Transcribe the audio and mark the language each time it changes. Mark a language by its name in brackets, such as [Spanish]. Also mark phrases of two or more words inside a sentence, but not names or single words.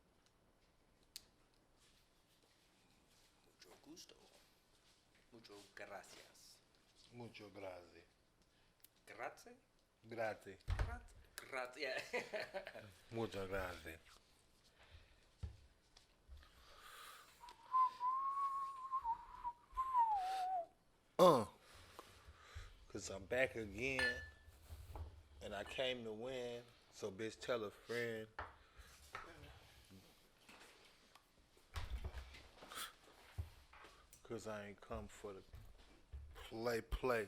[Spanish] Mucho gusto. Mucho gracias. [Italian] Mucho grazie. Grazie? Grazie. Grazie. Mucho grazie. [English] Cause I'm back again. And I came to win. So bitch, tell a friend. Cause I ain't come for the play.